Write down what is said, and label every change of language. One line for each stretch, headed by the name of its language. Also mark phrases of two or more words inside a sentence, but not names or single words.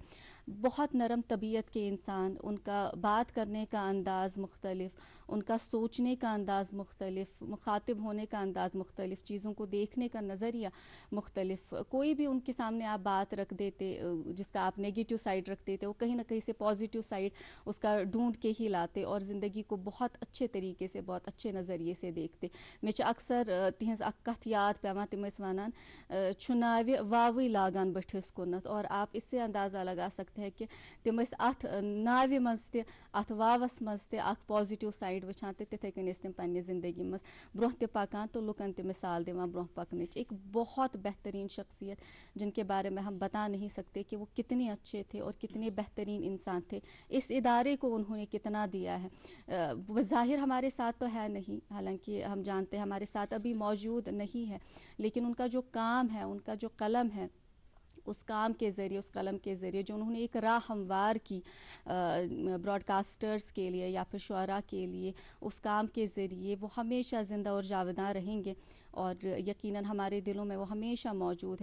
Urdu: بہت نرم طبیعت کے انسان، ان کا بات کرنے کا انداز مختلف، ان کا سوچنے کا انداز مختلف، مخاطب ہونے کا انداز مختلف، چیزوں کو دیکھنے کا نظریہ مختلف. کوئی بھی ان کے سامنے آپ بات رکھ دیتے جس کا آپ
English: negative side
Urdu: رکھ دیتے، وہ کہیں نہ کہیں سے
English: positive side
Urdu: اس کا ڈھونڈ کے ہی لاتے اور زندگی کو بہت اچھے طریقے سے، بہت اچھے نظریے سے دیکھتے.
Kashmiri: मे अक्सर तिहंज कथ याद पेवान, तिम वनान नाव वाव लागान बठिस कुनत,
Urdu: اور آپ اس سے اندازہ لگا سکتے ہیں کہ
Kashmiri: तिम अथ नाव मज ते अथ वावस मज ते
English: positive side
Kashmiri: वछान, तिथे कन तिम पन्ने ज़िंदगी मज ब्रोह ते पकान तो लुकन ते मिसाल दिवान ब्रोह पकनच।
Urdu: ایک بہت بہترین شخصیت جن کے بارے میں ہم بتا نہیں سکتے کہ وہ کتنے اچھے تھے اور کتنے بہترین انسان تھے. اس ادارے کو انہوں نے کتنا دیا ہے۔ ظاہر ہمارے ساتھ تو ہے نہیں، حالانکہ ہم جانتے ہیں ہمارے ساتھ ابھی موجود نہیں ہے، لیکن ان کا جو کام ہے، ان کا جو قلم ہے، اس کام کے ذریعے، اس قلم کے ذریعے جو انہوں نے ایک راہ ہموار کی براڈکاسٹرز کے لیے یا پھر شعرا کے لیے، اس کام کے ذریعے وہ ہمیشہ زندہ اور جاوداں رہیں گے اور یقیناً ہمارے دلوں میں وہ ہمیشہ موجود ہے.